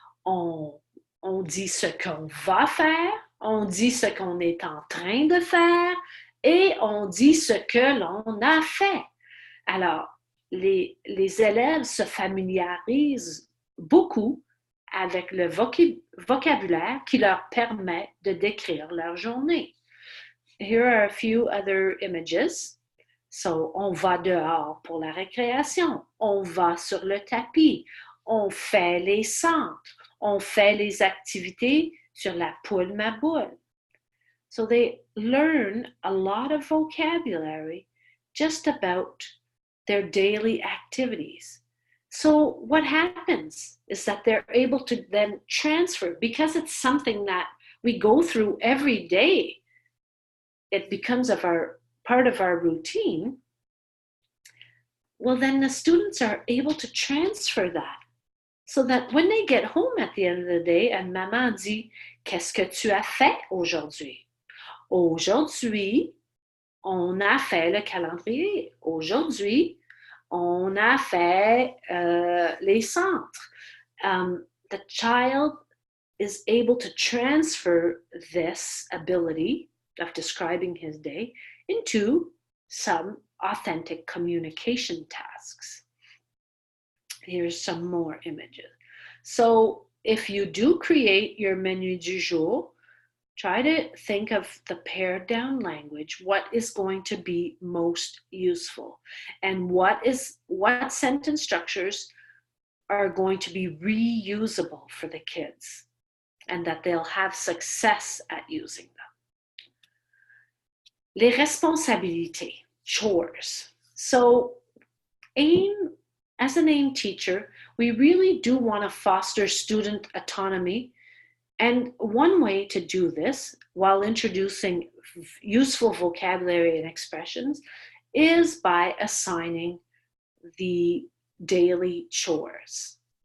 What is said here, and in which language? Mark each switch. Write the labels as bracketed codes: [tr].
[fr] On dit ce qu'on va faire, on dit ce qu'on est en train de faire et on dit ce que l'on a fait. Alors, les élèves se familiarisent beaucoup avec le vocabulaire qui leur permet de décrire leur journée. [en] Here are a few other images. [fr] So, on va dehors pour la récréation, on va sur le tapis, on fait les centres, on fait les activités sur la poule ma boule. [en] So they learn a lot of vocabulary just about their daily activities. So what happens is that they're able to then transfer, because it's something that we go through every day. It becomes part of our routine. Well, then the students are able to transfer that so that when they get home at the end of the day and [fr] maman dit, qu'est-ce que tu as fait aujourd'hui? Aujourd'hui, on a fait le calendrier. Aujourd'hui, on a fait les centres. [en] The child is able to transfer this ability of describing his day into some authentic communication tasks. Here's some more images. So if you do create your menu du jour, try to think of the pared down language, what is going to be most useful, and what sentence structures are going to be reusable for the kids, and that they'll have success at using them. [fr] Les responsabilités, chores. [en] So as an AIM teacher, we really do want to foster student autonomy. And one way to do this, while introducing useful vocabulary and expressions, is by assigning the daily chores.